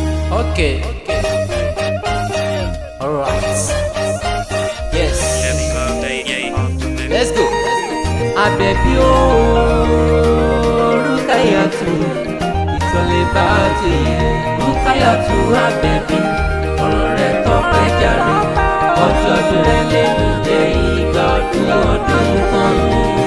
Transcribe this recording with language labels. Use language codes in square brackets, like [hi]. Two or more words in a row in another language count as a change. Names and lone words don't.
[en] Okay. All right. Yes. Let's go. [yo] Àbẹ̀bí o, Rukayatu, [en] it's all about you. [yo] Rukayatu Abebi, ọ̀rọ̀ rẹ̀ tọ́pẹ́ jàre. Ọjọ́ ọdún rẹ̀ lé ní jẹ́ igba ọdún, ọdún kan ni.